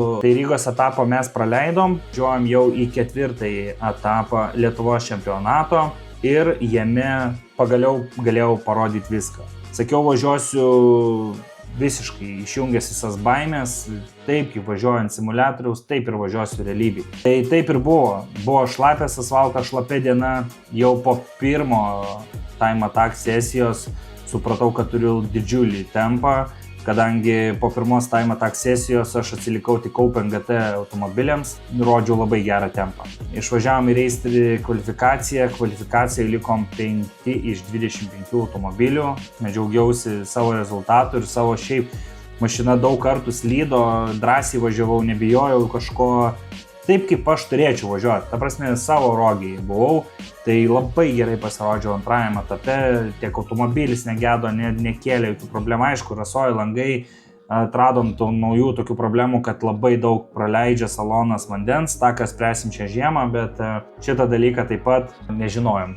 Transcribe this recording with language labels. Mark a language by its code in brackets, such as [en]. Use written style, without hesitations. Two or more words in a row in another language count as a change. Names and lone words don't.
[lt] Tai Rygos etapą mes praleidom, važiuojam jau į ketvirtąjį etapą Lietuvos čempionato ir jame pagaliau galėjau parodyti viską. Sakiau, važiuosiu visiškai išjungęs visas baimės, taip kaip važiuoju ant simuliatoriaus, taip ir važiuosiu realybėj. Tai taip ir buvo. Buvo šlapias asfaltas, šlapia diena, jau po pirmo [en] time attack [lt] sesijos supratau, kad turiu didžiulį tempą, kadangi po pirmos [en] time attack [lt] sesijos aš atsilikau tik Open GT automobiliams, rodžiau labai gerą tempą. Išvažiavom į reisį kvalifikaciją likom 5 iš 25 automobilių, džiaugiausi savo rezultatų ir savo šiaip mašina daug kartų slydo, drąsiai važiavau, nebijojau kažko, taip kaip aš turėčiau važiuoti, ta prasme savo rogiai buvau, tai labai gerai pasirodžiau antrajame etape, tiek automobilis negedo, nekėlė jokių problemų, aišku, rasojo langai, atradom naujų tokių problemų, kad labai daug praleidžia salonas vandens, tą, kas spręsim šią žiemą, bet šitą dalyką taip pat nežinojom.